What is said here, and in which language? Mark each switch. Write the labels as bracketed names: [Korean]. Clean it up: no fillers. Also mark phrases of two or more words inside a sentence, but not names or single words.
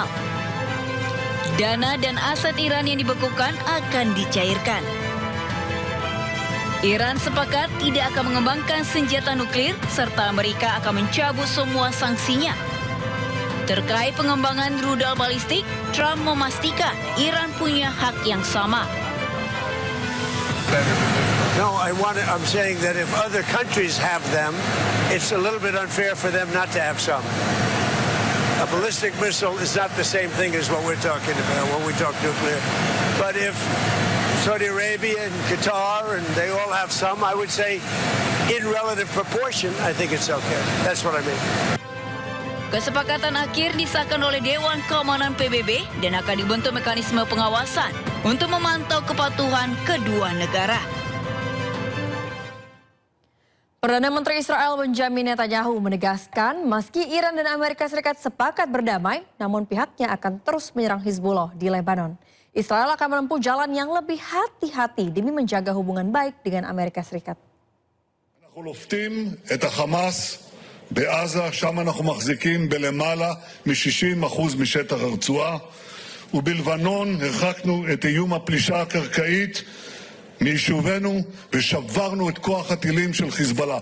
[Indonesian] Dana dan aset Iran yang dibekukan akan dicairkan. Iran sepakat tidak akan mengembangkan senjata nuklir serta Amerika akan mencabut semua sanksinya. Terkait pengembangan rudal balistik, Trump memastikan Iran punya hak yang sama. [English] No, I'm saying that if other countries have them, it's a little bit unfair for them not to have some. A ballistic missile is not the same thing as what we're talking about when we talk nuclear. But if Saudi Arabia and Qatar and they all have some, I would say in relative proportion, I think it's okay. That's what I mean. [Indonesian] Kesepakatan akhir disahkan oleh Dewan Keamanan PBB dan akan dibentuk mekanisme pengawasan untuk memantau kepatuhan kedua negara. Perdana Menteri Israel Benjamin Netanyahu menegaskan meski Iran dan Amerika Serikat sepakat berdamai, namun pihaknya akan terus menyerang Hizbullah di Lebanon. Israel akan menempuh jalan yang lebih hati-hati demi menjaga hubungan baik dengan Amerika Serikat. [Hebrew] בעזה, שם אנחנו מחזיקים בלמעלה מ-60% משטח הרצועה, ובלבנון הרחקנו את איום הפלישה הקרקעית מיישובנו ושברנו את כוח הטילים של חיזבאללה.